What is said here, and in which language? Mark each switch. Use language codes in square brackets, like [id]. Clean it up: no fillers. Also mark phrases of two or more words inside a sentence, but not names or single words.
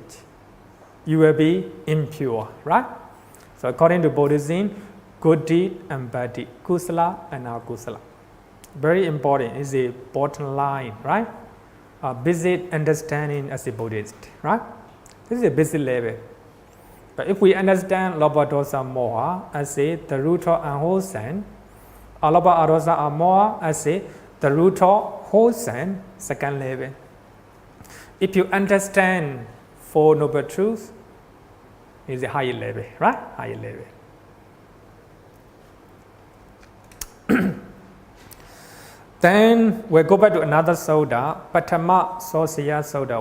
[en] You will be impure, right? So according to Buddhism, good deed and bad deed, kusala and akusala. Very important is the bottom line, right? A basic understanding as a Buddhist, right? This is a basic level. But if we understand [pi] lobha, dosa, moha [en] as the root of unwholesome, [pi] alobha, adosa, moha [en] as the root of wholesome, second level. If you understand Four Noble Truths, is a higher level, right? Higher level. Then we'll go back to another soda, Patama Sosaya Soda.